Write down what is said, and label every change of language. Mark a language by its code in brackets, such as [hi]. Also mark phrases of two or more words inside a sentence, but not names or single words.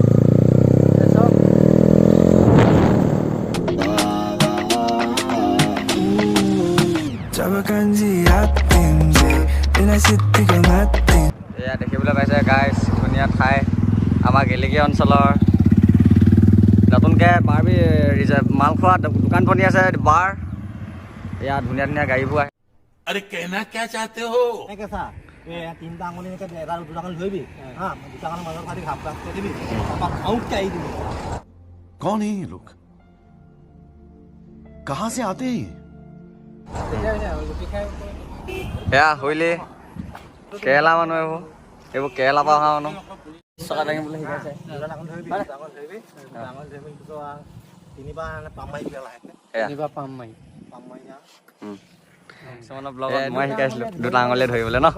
[as] এয়া দেখিবলৈ পাইছে গাইজ, ধুনীয়া ঠাই আমাৰ গেলেকী অঞ্চলৰ। নতুনকৈ বাৰ্বি মালখোৱা দোকান বনি আছে, বাৰ। এয়া ধুনীয়া ধুনীয়া গাড়ীবোৰ আহে। [hi] अरे कहना क्या चाहते हो? [as] তিনটা আঙুলি এটা দুটা আঙুলি ধৰিবি হা, দুটা আঙুলি মাজত কাটি ঘাপ ঘাপ কৰি দিবি, তাৰপৰা আউটকে আহি দিবি। [hi] कौन है ये लोग? कहाँ से आते हैं? [as] এয়া হইলে কেৰেলা মানুহ এইবোৰ কেৰেলা পৰা অহা মানুহ। চকা দাঙিবলৈ শিকাইছে। তিনিবাৰ পাম মাৰি পেলাই লাহেকে, পাম মাৰি কিছুমানৰ ব্লগত মই শিকাইছিলোঁ দুটা আঙুলিয়ে ধৰিবলৈ ন।